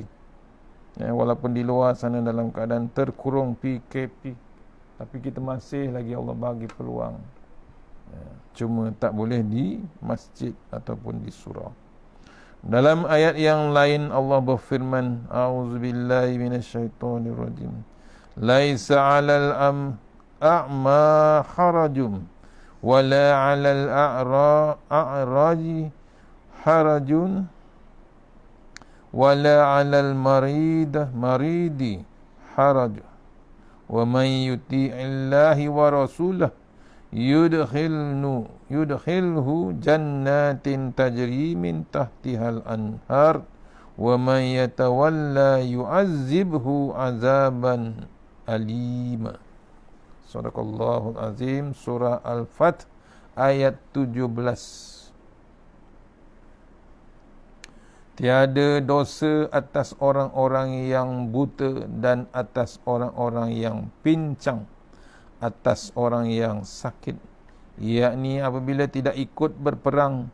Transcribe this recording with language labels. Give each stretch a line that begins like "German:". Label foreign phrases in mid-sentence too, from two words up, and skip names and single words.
Malay: Walaupun di luar sana dalam keadaan terkurung PKP, tapi kita masih lagi Allah bagi peluang. Cuma tak boleh di masjid ataupun di surau. Dalam ayat yang lain Allah berfirman,
Arabic: أعوذ بالله من الشيطان الرجيم. ليس على الأعمى حرج ولا على الأعرج حرج ولا على المريض حرج ومن يطع الله ورسوله يدخله جنات تجري من تحتها الأنهار ومن يتول يعذبه عذابا أليما. صدق الله العظيم.
Malay: Surah Al-Fath ayat 17. Tiada dosa atas orang-orang yang buta dan atas orang-orang yang pincang, atas orang yang sakit, yakni apabila tidak ikut berperang.